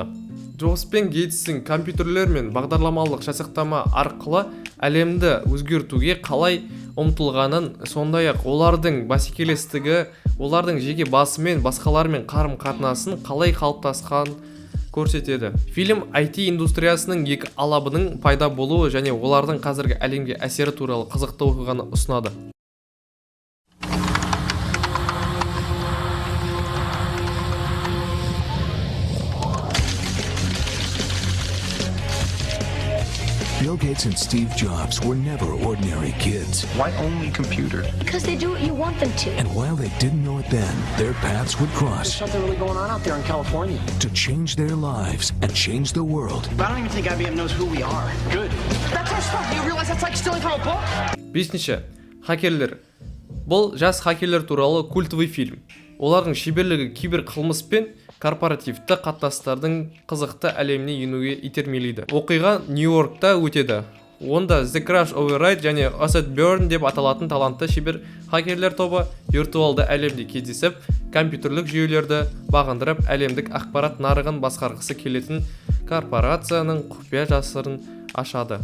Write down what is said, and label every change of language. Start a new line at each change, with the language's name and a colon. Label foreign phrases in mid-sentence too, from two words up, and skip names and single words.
Kazakh: Джобс пен Гейтстің компьютерлер мен бағдарламалық жасақтама арқылы әлемді өзгертуге қалай ұмтылғанын, сондай-ақ олардың бәсекелестігі, олардың жеке басымен басқалармен қарым-қатынасын қалай қалыптасқан көрсетеді. Фильм IT индустриясының екі алабының пайда болуы және олардың қазіргі әлемге әсері туралы қызықты оқиғаны ұсынады.
English: Bill Gates and Steve Jobs were never ordinary kids. Why only computer? Because they do what you want them to. And while they didn't know it then, their paths would cross. There's something really going on out there in California. To change their lives and change the world. But I don't even think IBM knows who we are. Good. That's our stuff. You realize that's like stealing from a book?
Kazakh: Бесінші, хакерлер. Бұл жас хакерлер туралы культовый фильм. Олардың шеберлігі кибер қылмыс пен корпоративті қатынастардың қызықты әлеміне енуге итермелейді. Оқиға Нью-Йоркта өтеді. Онда The Crash Override және Asset Burn деп аталатын талантты шебер хакерлер тобы виртуалды әлемде кездесіп, компьютерлік жүйелерді бағындырып, әлемдік ақпарат нарығын басқарғысы келетін корпорацияның құпия жасырын ашады.